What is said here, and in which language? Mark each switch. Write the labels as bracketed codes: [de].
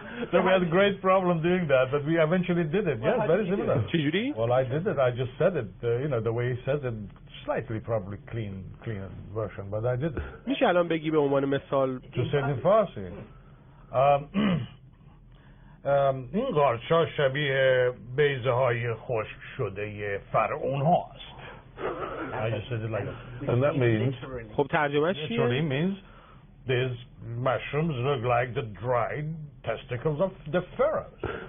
[en] So we had a great problem doing that, but we eventually did it. Yes, very similar. [fa] چجوری؟ [en] Well, I did it. I just said it. The way he says it, slightly probably clean version, but I did it. [fa] میشه الان بگی به عنوان مثال؟ [en] To say it in Farsi. [fa] این قارچ‌ها شبیه بیضه‌های خشک شده فرعون هاست. [en] I just said it like that. And that means [fa] خب ترجمهش چیه؟ [en] Literally means these mushrooms look like the dried testicles of the pharaohs.